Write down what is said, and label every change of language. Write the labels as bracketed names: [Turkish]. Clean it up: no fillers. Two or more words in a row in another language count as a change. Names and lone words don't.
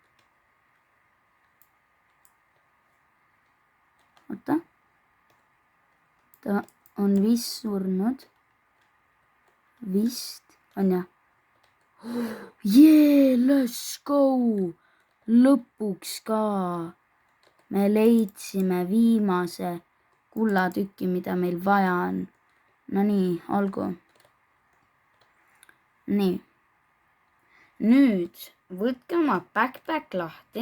[Estonian] Oota. Ta on vist surnud. Vist on jah. [English] Yeah, let's go! [Estonian] Lõpuks ka. Me leidsime viimase kullatüki, mida meil vaja on. No nii, olgu. Nii. Nüüd võtke oma backpack lahti.